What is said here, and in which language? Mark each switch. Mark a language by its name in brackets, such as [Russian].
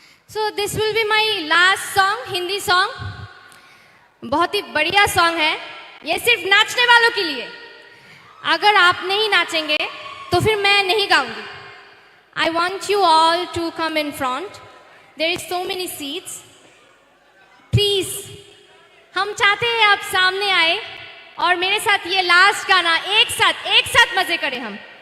[English] So this will be my last song, Hindi song. [Hindi] बहुत ही बढ़िया song है. ये सिर्फ नाचने वालों के लिए. अगर आप नहीं नाचेंगे तो फिर मैं नहीं गाऊंगी. [English] I want you all to come in front. There is so many seats. [Hindi] Please, हम चाहते हैं आप सामने आए और मेरे साथ ये लास्ट गाना एक साथ मजे करें हम.